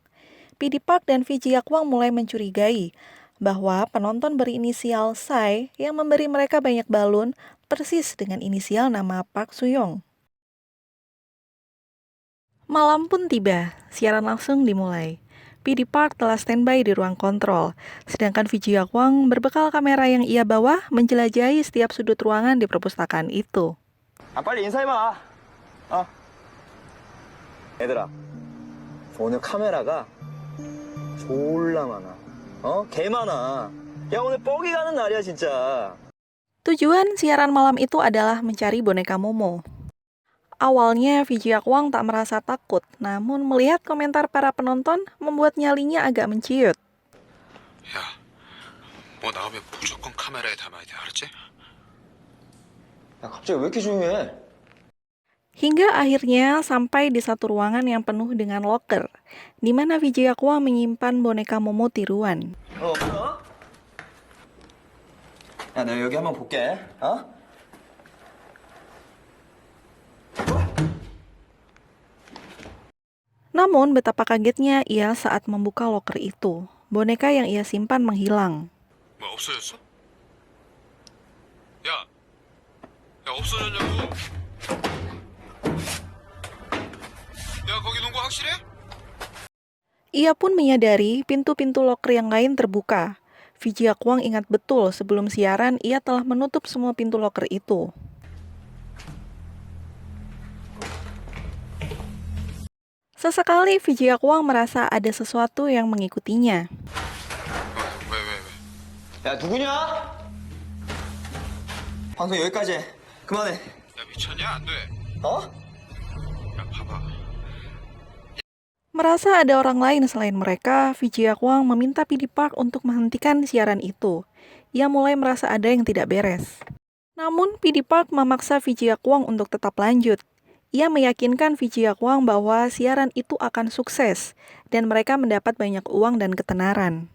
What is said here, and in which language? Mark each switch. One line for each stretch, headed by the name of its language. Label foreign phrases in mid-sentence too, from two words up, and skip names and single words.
Indonesian: PD Park dan Vijayakwang mulai mencurigai bahwa penonton berinisial Sai yang memberi mereka banyak balun persis dengan inisial nama Park Suyong. Malam pun tiba, siaran langsung dimulai. PD Park telah standby di ruang kontrol, sedangkan Vijayakwang berbekal kamera yang ia bawa menjelajahi setiap sudut ruangan di perpustakaan itu.
Korean: 빨리 인사해봐. 얘들아, 오늘 카메라가 졸라 많아. 개 많아. 야, 오늘 뻑이 가는 날이야 진짜.
Indonesian: Tujuan siaran malam itu adalah mencari boneka Momo. Awalnya Vijayakwang tak merasa takut, namun melihat komentar para penonton membuat nyalinya agak menciut.
Korean: 야, 뭐 나오면 무조건 카메라에 담아야 돼, 알았지? 야, 갑자기 왜 이렇게 조용해?
Indonesian: Hingga akhirnya sampai di satu ruangan yang penuh dengan loker, di mana Vijayakwang menyimpan boneka Momo tiruan.
Korean: 야, 내가 여기 한번 볼게.
Indonesian: Namun betapa kagetnya ia saat membuka loker itu. Boneka yang ia simpan menghilang.
Korean: 뭐 없어졌어? 야, 없어졌냐고? 야, 거기 놓은 거 확실해?
Indonesian: Ia pun menyadari pintu-pintu loker yang lain terbuka. Vijayakwang ingat betul sebelum siaran ia telah menutup semua pintu loker itu. Sesekali Vijayakwang merasa ada sesuatu yang mengikutinya.
Korean: 왜? 야, 누구냐? 방송 여기까지 해. 그만해. 야, 미쳤냐? 안 돼. 야, 봐봐.
Indonesian: Merasa ada orang lain selain mereka, Vijayakwang meminta PD Park untuk menghentikan siaran itu. Ia mulai merasa ada yang tidak beres. Namun PD Park memaksa Vijayakwang untuk tetap lanjut. Ia meyakinkan Vijayakwang bahwa siaran itu akan sukses dan mereka mendapat banyak uang dan ketenaran.